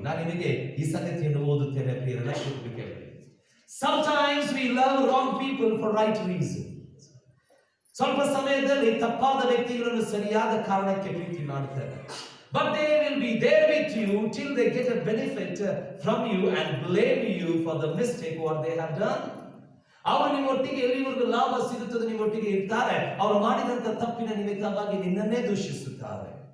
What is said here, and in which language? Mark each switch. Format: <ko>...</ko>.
<kn>ನಾನು ನಿಮಗೆ ಈ ಸಂಗತಿಯನ್ನು ಓದುತ್ತೇನೆ ಪ್ರಿಯರೇ.</kn> <en>Sometimes we love wrong people for right reasons.</en> <kn>ಸ್ವಲ್ಪ ಸಮಯದಲ್ಲಿ ತಪ್ಪಾದ ವ್ಯಕ್ತಿಗಳನ್ನು ಸರಿಯಾದ ಕಾರಣಕ್ಕೆ ಪ್ರೀತಿ ಮಾಡುತ್ತಾರೆ.</kn> <en>But they will be there with you till they get a benefit from you and blame you for the mistake what they have done.</en> <kn>ಅವರು ನಿಮ್ಮೊಟ್ಟಿಗೆ ಎಲ್ಲಿವರೆಗೂ ಲಾಭ ಸಿಗುತ್ತದೆ ನಿಮ್ಮೊಟ್ಟಿಗೆ ಇರ್ತಾರೆ. ಅವರು ಮಾಡಿದಂತ ತಪ್ಪಿನ ನಿಮಿತ್ತವಾಗಿ ನಿನ್ನನ್ನೇ ದೂಷಿಸುತ್ತಾರೆ.</kn>